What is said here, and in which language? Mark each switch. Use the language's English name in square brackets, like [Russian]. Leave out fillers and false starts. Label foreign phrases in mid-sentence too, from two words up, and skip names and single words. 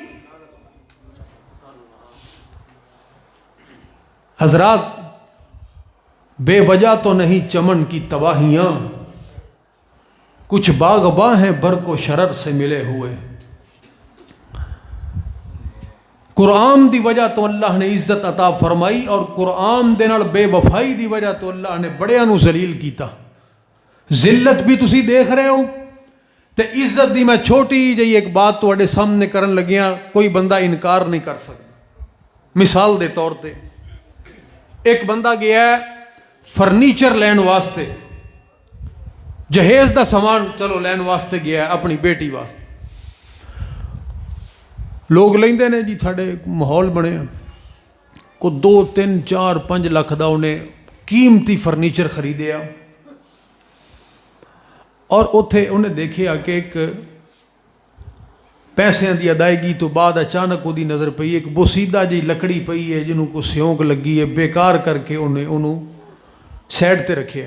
[Urdu] حضرات بے وجہ تو نہیں چمن کی تباہیاں، کچھ باغباں ہیں برق و شرر سے ملے ہوئے۔ [Punjabi] قرآن دی وجہ تو اللہ نے عزت عطا فرمائی، اور قرآن دے نال بے وفائی دی وجہ تو اللہ نے بڑیاں نو ذلیل کیتا۔ ذلت بھی تسی دیکھ رہے ہو تے عزت دی میں چھوٹی جی ایک بات تواڈے سامنے کرن لگیاں، [Urdu] کوئی بندہ انکار نہیں کر سکتا۔ [Punjabi] مثال دے طور تے ایک بندہ گیا ہے فرنیچر لین واسطے، جہیز دا سامان چلو لین واسطے گیا ہے اپنی بیٹی واسطے۔ لوگ لیندے نے جی، ساڈے ماحول بنے کو 2 3 4 5 لاکھ دا انہیں قیمتی فرنیچر خریدیا، اور اتھے انہیں دیکھیا کہ ایک پیسے دی ادائیگی تو بعد اچانک دی نظر پئی ایک بوسیدہ جی لکڑی پئی ہے جنہوں کو سیونک لگی ہے، بیکار کر کے انہوں سیڈ تے رکھے ہے۔